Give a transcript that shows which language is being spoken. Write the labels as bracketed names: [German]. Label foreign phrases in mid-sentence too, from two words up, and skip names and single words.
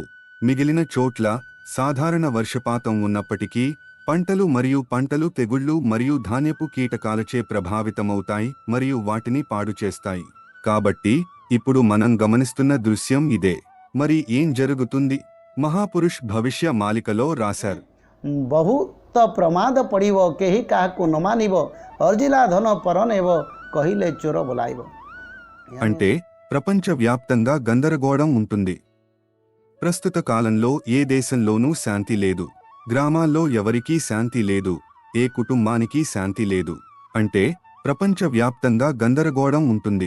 [Telugu] మిగిలిన చోట్ల సాధారణ వర్షపాతం ఉన్నప్పటికీ పంటలు తెగుళ్లు మరియు ధాన్యపు కీటకాలచే ప్రభావితమవుతాయి మరియు వాటిని పాడు చేస్తాయి. కాబట్టి ఇప్పుడు మనం గమనిస్తున్న దృశ్యం ఇదే. మరి ఏం జరుగుతుంది? మహాపురుష్ భవిష్య మాలికలో రాశారు. [Odia] ବହୁତ ପ୍ରମାଦ ପଡ଼ିବ, କେହି କାହାକୁ ନ ମାନିବ, ଅର୍ଜିଲା ଧନ ପରନେବ, କହିଲେ ଚୋର ବୋଲାଇବ. [Telugu] అంటే ప్రపంచవ్యాప్తంగా గందరగోళం ఉంటుంది. ప్రస్తుత కాలంలో ఏ దేశంలోనూ శాంతి లేదు. గ్రామాల్లో ఎవరికీ శాంతి లేదు. ఏ కుటుంబానికి శాంతి లేదు. అంటే ప్రపంచవ్యాప్తంగా గందరగోళం ఉంటుంది.